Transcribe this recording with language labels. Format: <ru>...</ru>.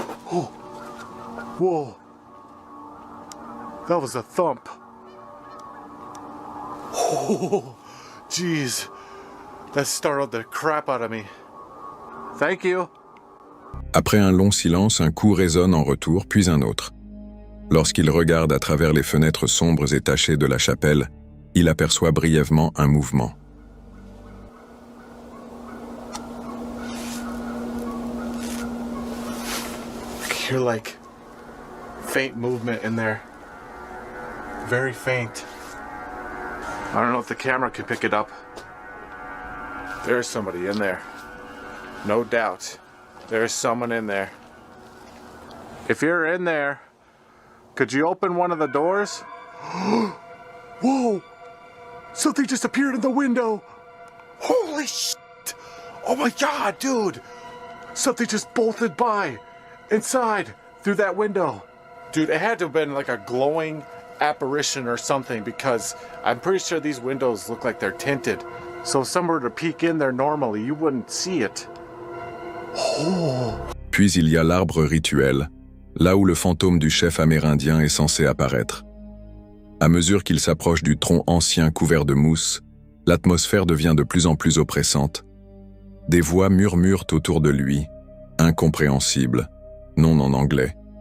<en>Oh, whoa, that was a thump. Oh, jeez, that startled the crap out of me. Thank you.</en> <fr>Après un long silence, un coup résonne en retour, puis un autre. Lorsqu'il regarde à travers les fenêtres sombres et tachées de la chapelle, il aperçoit brièvement un mouvement.</fr> <en>I hear like faint movement in there. Very faint. I don't know if the camera can pick it up. There's somebody in there. No doubt. There's someone in there. If you're in there, could you open one of the doors? Whoa! Something just appeared in the window! Holy shit! Oh my God, dude! Something just bolted by, inside, through that window. Dude, it had to have been like a glowing apparition or something, because I'm pretty sure these windows look like they're tinted. So if someone were to peek in there normally, you wouldn't see it. Oh.</en> <fr>Puis il y a l'arbre rituel, là où le fantôme du chef amérindien est censé apparaître. À mesure qu'il s'approche du tronc ancien couvert de mousse, l'atmosphère devient de plus en plus oppressante. Des voix murmurent autour de lui, incompréhensibles, non en anglais.</fr>